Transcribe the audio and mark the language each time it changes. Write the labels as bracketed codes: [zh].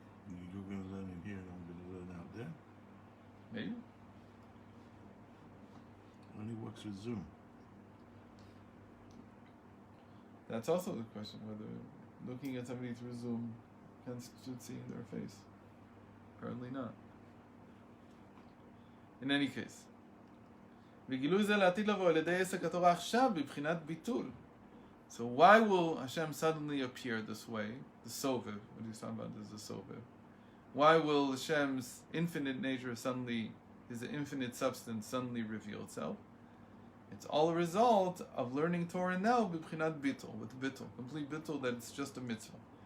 [en] You're going to learn in here and I'm going to learn out there. Maybe. Only works with Zoom. That's also the question, whether looking at somebody through Zoom constitutes seeing their face. Apparently not. In any case, [he] וגילוי זה לעתיד לבוא על ידי עסק התורה עכשיו בבחינת ביטול. [en] So why will Hashem suddenly appear this way? The Soviv, what he's talking about is the Soviv. Why will Hashem's infinite nature suddenly, his infinite substance suddenly reveal itself? It's all a result of learning Torah now b'bchinat bittul, with bittul, complete bittul, that it's just a mitzvah.